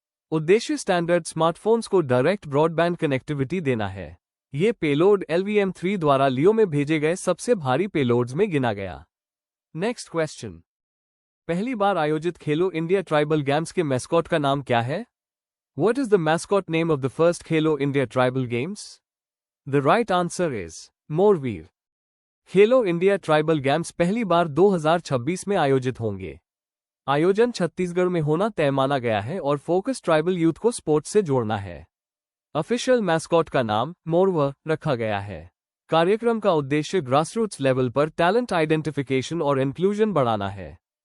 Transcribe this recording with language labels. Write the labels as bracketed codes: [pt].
[hi] उद्देश्य standard smartphones को direct broadband connectivity देना है। ये पेलोड LVM-3 द्वारा लियो में भेजे गए सबसे भारी पेलोड्स में गिना गया। Next question. पहली बार आयोजित खेलो इंडिया ट्राइबल गेम्स के मैस्कॉट का नाम क्या है? [en] What is the mascot name of the first Khelo India Tribal Games? The right answer is Morveer. [hi] Khelo India tribal games पहली बार 2026 में आयोजित होंगे। आयोजन छत्तीसगढ़ में होना तय माना गया है और फोकस ट्राइबल यूथ को स्पोर्ट्स से जोड़ना है। ऑफिशियल मैस्कॉट का नाम मोरवर रखा गया है। कार्यक्रम का उद्देश्य ग्रासरूट्स लेवल पर टैलेंट आइडेंटिफिकेशन और इंक्लूजन बढ़ाना है।